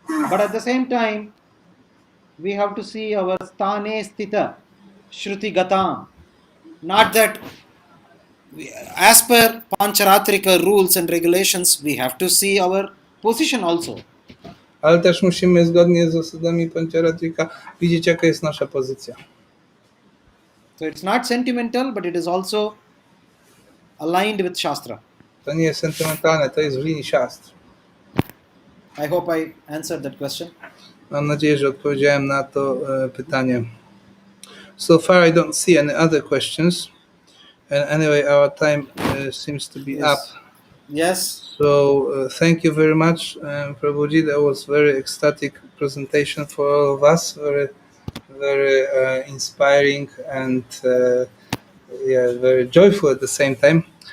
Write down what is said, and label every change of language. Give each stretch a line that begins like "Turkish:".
English: But at the same time, we have to see our
Sanskrit: stane sthita, shruti gatam.
English: Not that as per Pancharatrika rules and regulations, we have to see our position also.
Polish: Ale też musimy zgodnie z zasadami Pancharatrika widzieć, jaka jest nasza pozycja.
English: So it's not sentimental, but it is also aligned with Shastra.
Polish: To nie jest sentymentalne, to jest w linii siastr.
English: I hope I answered that question.
Polish: Mam nadzieję, że odpowiedziałem na to pytanie.
English: So far I don't see any other questions. And anyway, our time seems to be up. Yes. So thank you very much, Prabhuji. That was very ecstatic presentation for all of us. Very inspiring and very joyful at the same time.